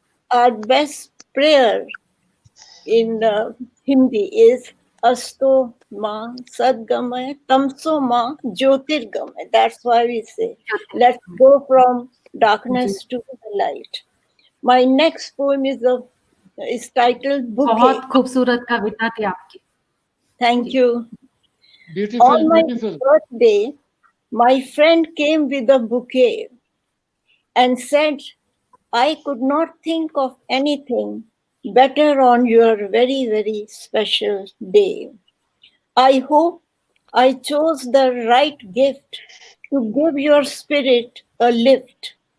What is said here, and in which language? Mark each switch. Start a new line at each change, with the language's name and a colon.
English: our best prayer in Hindi is
Sanskrit: Asto Ma Sadgamaya Tamso Ma Jyotirgamaya.
English: That's why we say, let's go from darkness to the light. My next poem is titled Bouquet.
Hindi: बहुत खूबसूरत कविता थी आपकी.
English: Thank you. Beautiful, On my beautiful. birthday, my friend came with a bouquet and said, "I could not think of anything better on your very, very special day. I hope I chose the right gift to give your spirit a lift."